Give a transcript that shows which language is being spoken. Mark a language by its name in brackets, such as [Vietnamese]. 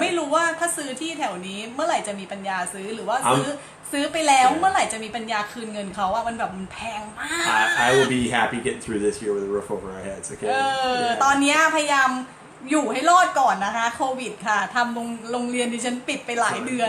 [Thai] ไม่รู้ว่าถ้าซื้อที่แถวนี้เมื่อไหร่จะมีปัญญาซื้อหรือว่าซื้อไปแล้ว [English] Yeah. [Thai] เมื่อไหร่จะมีปัญญาคืนเงินเขาอะมันแบบมันแพงมาก [English] I will be happy getting through this year with a roof over our heads. Okay. [Thai] ตอนเนี้ยพยายามอยู่ให้รอดก่อนนะคะโควิดค่ะทำโรงเรียนดิฉันปิดไปหลายเดือน